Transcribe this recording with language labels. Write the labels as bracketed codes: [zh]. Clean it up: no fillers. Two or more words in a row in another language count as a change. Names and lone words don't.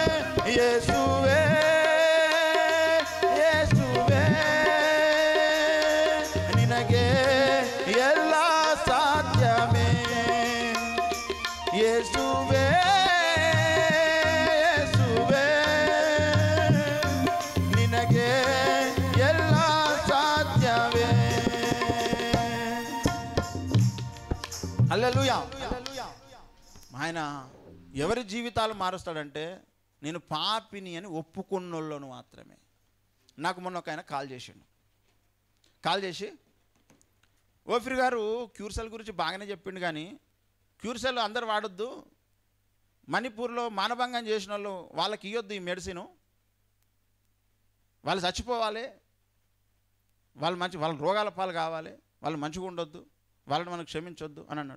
[kn] ಯೇಸುವೇ ಯೇಸುವೇ ನಿನಗೆ ಎಲ್ಲ ಸಾಧ್ಯವೇ, ಯೇಸುವೇ ಯೇಸುವೇ ನಿನಗೆ ಎಲ್ಲ ಸಾಧ್ಯವೇ. [te] హల్లెలూయా. ఆయన ఎవరి జీవితాలు మారుస్తాడంటే నేను పాపిని అని ఒప్పుకున్నోళ్ళను మాత్రమే. నాకు మొన్న ఒక ఆయన కాల్ చేసి ఓఫిర్ గారు క్యూర్సెల్ గురించి బాగానే చెప్పిండు, కానీ క్యూర్సెల్ అందరు వాడొద్దు, మణిపూర్లో మానభంగం చేసిన వాళ్ళు వాళ్ళకి ఇవ్వద్దు ఈ మెడిసిను, వాళ్ళు చచ్చిపోవాలి, వాళ్ళ రోగాల పాలు కావాలి, వాళ్ళు మంచిగా ఉండొద్దు, వాళ్ళని మనకు క్షమించొద్దు అని అన్నాడు.